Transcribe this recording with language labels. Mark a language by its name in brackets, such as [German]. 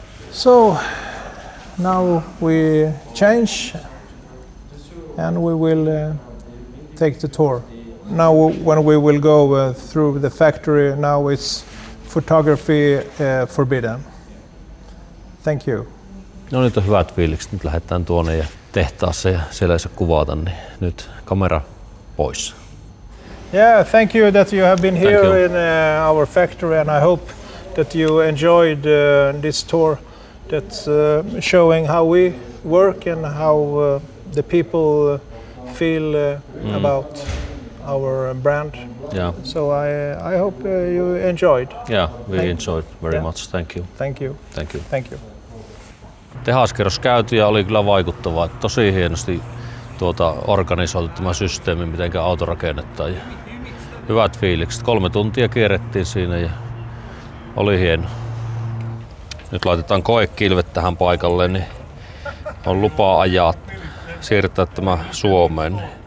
[English] So now we change and we will take the tour. Now when we will go through the factory, now it's photography forbidden. Thank you. [Finnish] No nyt on hyvät fiilikset, nyt lähdetään tuonne ja tehtaassa ja siellä ei saa kuvata, niin nyt kamera pois. [English] Yeah, thank you that you have been Thank here you. in our factory, and I hope that you enjoyed this tour that's showing how we work and how the people feel about our brand. Yeah. So I hope you enjoyed. Yeah, we enjoyed very much. Thank you. Thank you. Thank you. Thank you. [Finnish] Tehaskerros käyty ja oli kyllä vaikuttavaa. Tosi hienosti organisoitu tämä systeemi, miten auto rakennetaan. Ja hyvät fiilikset. 3 tuntia kierrettiin siinä ja oli hieno. Nyt laitetaan koekilvet tähän paikalle, niin on lupa ajaa, siirtää tämä Suomeen.